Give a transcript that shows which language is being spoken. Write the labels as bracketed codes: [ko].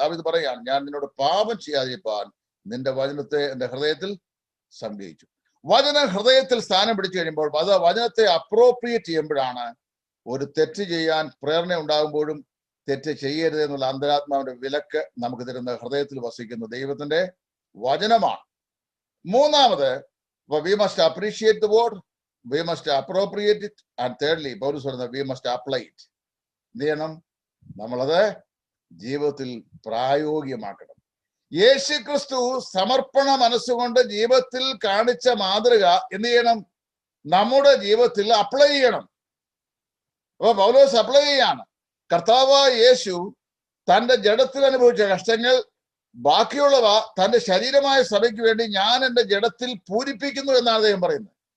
[ml] ദാവീദ് പറയാണ്, ഞാൻ നിന്നോട് പാപം ചെയ്യാതിരിപ്പാൻ നിന്റെ വചനത്തെ എൻ്റെ ഹൃദയത്തിൽ സംഗ്രഹിച്ചു. വചനം ഹൃദയത്തിൽ സ്ഥാനം പിടിച്ചു കഴിയുമ്പോൾ, അത് വചനത്തെ അപ്രോപ്രിയേറ്റ് ചെയ്യുമ്പോഴാണ് ഒരു തെറ്റ് ചെയ്യാൻ പ്രേരണ ഉണ്ടാകുമ്പോഴും തെറ്റ് ചെയ്യരുത് എന്നുള്ള അന്തരാത്മാവിന്റെ വിലക്ക് നമുക്ക് തരുന്ന ഹൃദയത്തിൽ വസിക്കുന്ന ദൈവത്തിന്റെ വചനമാണ്. മൂന്നാമത്, [en] we must appreciate the word, we must appropriate it, and thirdly, [ml] പൗലോസ് പറയുന്നത് [en] we must apply it. [ml] എന്ത് ചെയ്യണം? നമ്മളത് ജീവിതത്തിൽ പ്രായോഗികമാക്കണം. യേശുക്രിസ്തു സമർപ്പണ മനസ്സുകൊണ്ട് ജീവിതത്തിൽ കാണിച്ച മാതൃക എന്ത് ചെയ്യണം? നമ്മുടെ ജീവിതത്തിൽ അപ്ലൈ ചെയ്യണം. അപ്പൊ പൗലോസ് അപ്ലൈ ചെയ്യാണ്. കർത്താവായ യേശു തന്റെ ജഡത്തിൽ അനുഭവിച്ച കഷ്ടങ്ങൾ ബാക്കിയുള്ളവ തന്റെ ശരീരമായ സഭയ്ക്ക് വേണ്ടി ഞാൻ എൻ്റെ ജഡത്തിൽ പൂരിപ്പിക്കുന്നു എന്നാണ് അദ്ദേഹം പറയുന്നത്.